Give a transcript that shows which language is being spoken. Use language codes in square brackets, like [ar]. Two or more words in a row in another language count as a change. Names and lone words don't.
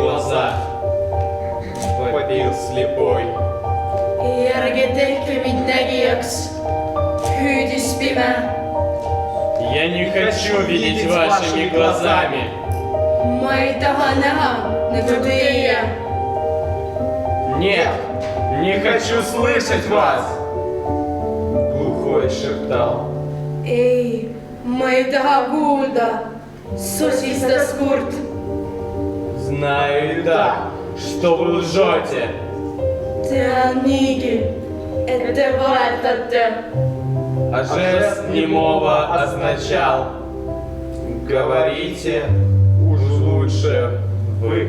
[ru] глаза. Вопил слепой. [et] Ärge tehke mind nägijaks, hüüdis pime. [ru] Я не хочу видеть вашими глазами. [et] Ma ei taha näha nagu teie. [ru] Нет, не хочу слышать вас. Глухой шептал. [et] Ei, ma ei taha kuulda, sosistas kurt. [ru] Знаю и так, что вы лжете. [et] Tean niigi, et te valetate. [ru] А жест немого означал: говорите уж лучше вы.